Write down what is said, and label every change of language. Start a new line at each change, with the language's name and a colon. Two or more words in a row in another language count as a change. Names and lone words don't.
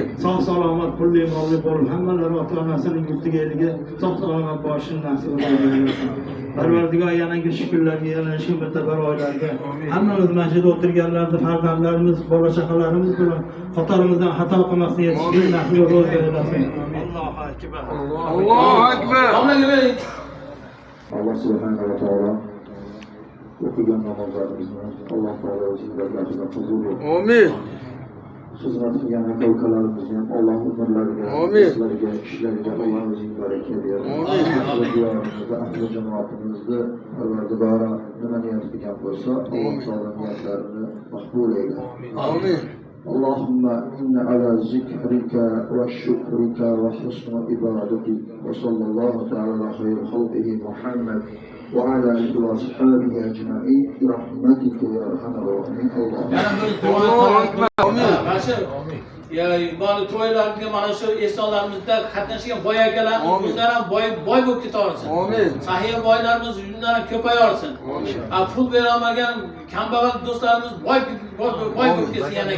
Uzbek: Sog' salomat, pulli, molli bo'lib, hammalari ota-onasining yurtiga eliga sog' salomat borishini nasib etsin. Parvardigor yanagi shukrlarga, yana shu betabar oylarga, hammamiz masjidda o'tirganlarda farzandlarimiz, bola chaqalarimiz bilan qatorimizdan xato qilmasdan yetishishni nasib etsin.
Arabic: الله أكبر. الله أكبر.
Uzbek: Domlaga bering.
Arabic: الله سبحانه وتعالى
Uzbek: o'qigan namozlarimizni Alloh taolo o'zingizlarga huzur bersin. Amin. Xizmat qilgan aka-ukalarimizni ham Alloh umrlariga, Amin. ishlariga, ishlariga Alloh o'zing baraka bersin. Amin. Diyorimizda, ahli jamoatimizda Parvardigora nima niyat qilgan bo'lsa, Alloh taolo niyatlarini maqbul aylasin. Amin.
Arabic: اللهم إن على ذكرك وشكرك وحسن عبادتك وصلى الله تعالى على خير خلقه محمد وعلى آله وأصحابه أجمعين برحمتك يا أرحم الراحمين الله أكبر. آمين.
Uzbek: Mana shu mana to'ylarga mana shu ehsonlarimizda qatnashgan boy akalar o'zlari ham boy bo'lib ketaversin. Amin. Sahiy boylarimiz undan ham ko'payaversin. Pul bera olmagan kambag'al do'stlarimiz boy bo'lib ketsin yana.